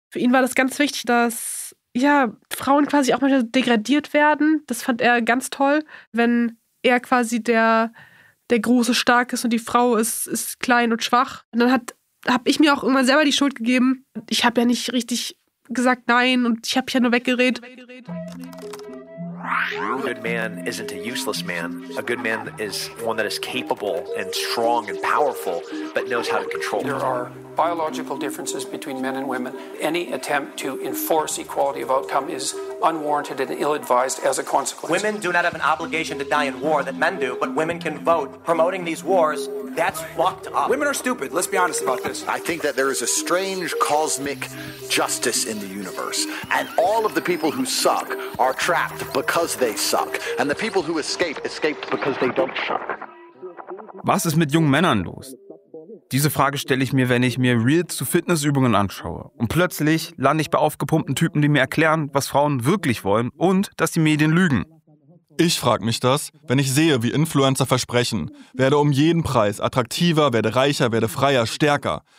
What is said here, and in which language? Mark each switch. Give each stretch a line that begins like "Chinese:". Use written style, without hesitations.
German: Für ihn war das ganz wichtig, dass ja Frauen quasi auch manchmal degradiert werden. Das fand er ganz toll, wenn er quasi der große, stark ist und die Frau ist klein und schwach. Und dann habe ich mir auch irgendwann selber die Schuld gegeben. Ich habe ja nicht richtig gesagt nein und ich habe ja nur weggeredet.
English: A good man isn't a useless man. A good man is one that is capable and strong and powerful, but knows how to control. There are biological differences between men and women. Any attempt to enforce equality of outcome is unwarranted and ill-advised as a consequence. Women do not have an obligation to die in war that men do, but women can vote. Promoting these wars, that's fucked up. Women are stupid. Let's be honest about this. I think that there is a strange cosmic justice in the universe, and all of the people who suck are trapped because they suck. And the people who escape, escaped because they don't suck.
German: Was ist mit jungen Männern los? Diese Frage stelle ich mir, wenn ich mir Reels zu Fitnessübungen anschaue. Und plötzlich lande ich bei aufgepumpten Typen, die mir erklären, was Frauen wirklich wollen und dass die Medien lügen. Ich frage mich das, wenn ich sehe, wie Influencer versprechen, werde um jeden Preis attraktiver, werde reicher, werde freier, stärker.